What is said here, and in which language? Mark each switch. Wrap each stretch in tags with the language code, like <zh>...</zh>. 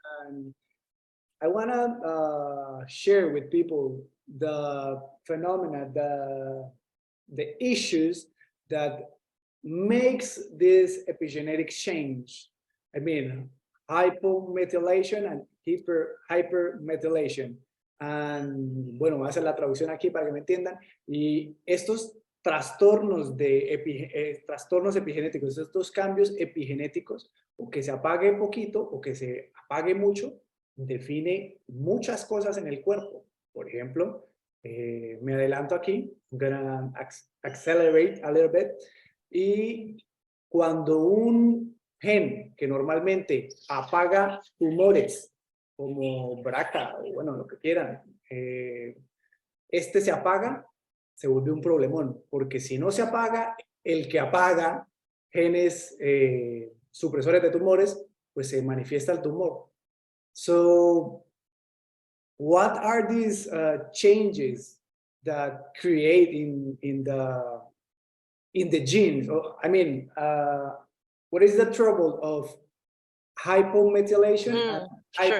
<en>and I want to share with people the phenomena, the issues that makes this epigenetic change. I mean, hypomethylation and hypermethylation.</en> <es>And bueno, voy a hacer la traducción aquí para que me entiendan. Y estos trastornos trastornos epigenéticos, estos cambios epigenéticos, o que se apague poquito o que se apague mucho, define muchas cosas en el cuerpo. Por ejemplo, me adelanto aquí,</es> <en>I'm gonna accelerate a little bit.</en> <es>Y cuando un gen que normalmente apaga tumores, como BRCA, o bueno, lo que quieran, este se apaga, se vuelve un problemón, porque si no se apaga, el que apaga genes supresores de tumores, pues se manifiesta el tumor.</es> <en>So, what are these changes that create in the genes? I mean, what is the trouble of hypomethylation and Sure.</en>